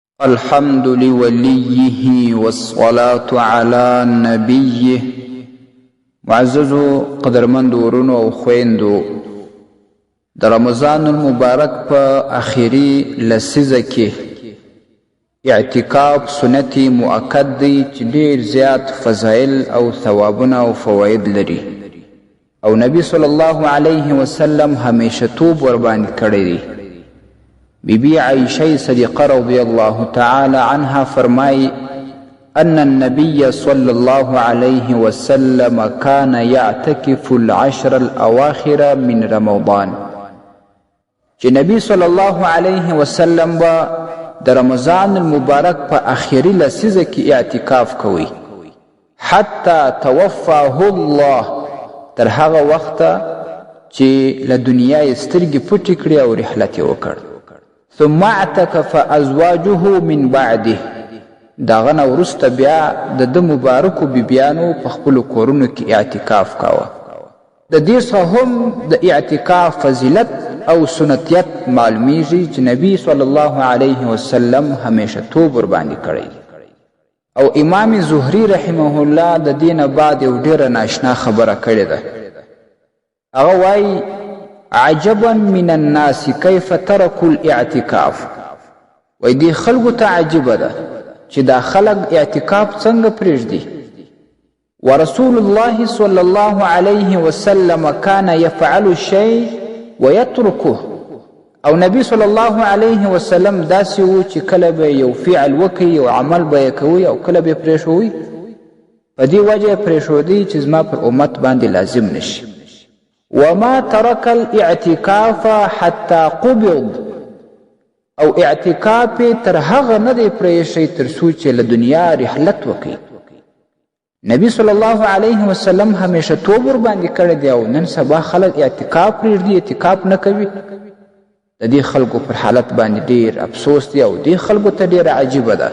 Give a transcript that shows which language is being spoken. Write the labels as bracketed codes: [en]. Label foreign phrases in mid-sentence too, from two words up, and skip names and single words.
[ar] الحمد لوليه والصلاة على نبيه. [ps] معززو قدرمند ورونو او خويندو، د رمضان المبارک په اخیری لسیزه کې اعتکاف سنتي مؤکد دی چې ډیر زیات فضایل او ثوابونه او فواید لري، او نبی [ar] صلی الله علیه وسلم [ps] همیشه توب ور باندې کړی دی. [ar] بی عائشة صدیقه رضی الله تعالی عنها فرمای ان النبي صلى الله عليه وسلم كان يعتكف العشر الاواخر من رمضان، [ps] چې نبی [ar] صلی الله علیه وسلم [ps] با د رمضان المبارک په اخیری لسیزه کې اعتکاف کوي، [ar] حتی توفاه الله، [ps] تر هغه وخته چې له دنیا یې سترګې پټې کړې او رحلت یې وکړ. [ar] ثم اعتكف ازواجه من بعده، [ps] داغه نه وروسته بیا د ده مبارکو بیبیانو په خپلو کورونو کې اعتکاف کاوه. د دې څخه هم د اعتکاف فضیلت او سنتیت معلومیږي چې نبی [ar] صلی الله علیه وسلم [ps] همیشه توب ور باندې کړی. او امام زهری [ar] رحمه الله [ps] د دې نه بعد یو ډیره ناشنا خبره کړې ده. هغه وایي [ar] عجبا من الناس كيف تركوا الاعتكاف، [ps] وای دې خلکو ته عجیبه ده چې دا خلک اعتکاف څنګه پرېږدي. [ar] ورسول الله صلى الله عليه وسلم كان يفعل الشيء ويتركه، [ps] او نبی [ar] صلی الله علیه وسلم [ps] داسې و چې کله به یو فعل وکړي او عمل به یې کوي او کله به یې پرېښوي. په دې وجه یې پرېښودی چې زما پر امت باندې لازم نشي. [ar] وما ترك الاعتكاف حتى قبض، [ps] او اعتکاف تر هغه نه دی پرېښی تر څو چې له دنیا رحلت وکړي. نبی [ar] صلی الله علیه وسلم [ps] همیشه توب ور باندې کړی دی، او نن سبا خلک اعتکاف پرېږدي، اعتکاف نه کوي. د دې خلکو پر حالت باندې ډیر افسوس دی او دې خلکو ته ډیره عجیبه ده.